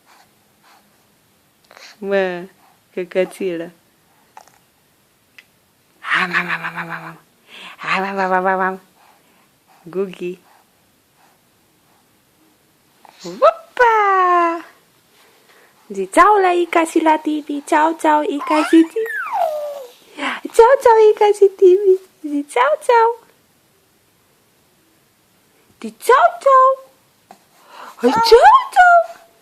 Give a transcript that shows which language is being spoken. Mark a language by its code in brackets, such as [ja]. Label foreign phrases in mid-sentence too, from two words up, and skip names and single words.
[ro] Bă, căcățilă. Gugi. Upa! Zi ciao la Ica și la Tibi. Ciao, ciao, Ica și Tibi. Ciao, ciao, Ica și Tibi. Zi ciao, ciao. Zi ciao, ciao. Ciao, ciao.